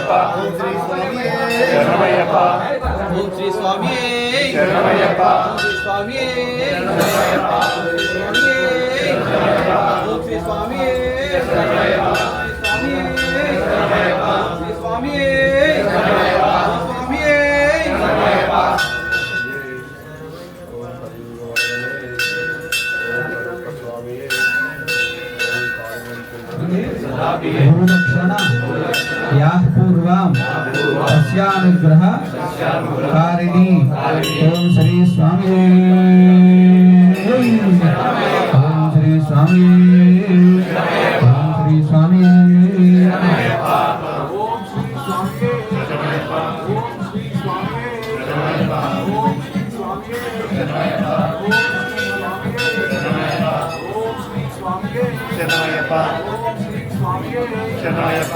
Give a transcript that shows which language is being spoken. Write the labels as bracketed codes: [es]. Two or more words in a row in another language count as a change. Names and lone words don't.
[te] ఓం శ్రీ స్వామి శరణమయ్యప్ప ఓం శ్రీ స్వామి శరణమయ్యప్ప శ్రీ స్వామి శరణమయ్యప్ప ఓం శ్రీ స్వామి శరణమయ్యప్ప స్వామి శరణమయ్యప్ప శ్రీ స్వామి శరణమయ్యప్ప స్వామి శరణమయ్యప్ప [sa] गुरुदक्षिणा याः पूर्वं तस्यानुग्रह कारिणी ओम श्री स्वामी ओम श्री स्वामी ओम श्री स्वामी [te] శరణమయ్యప్ప శరణమయ్యప్ప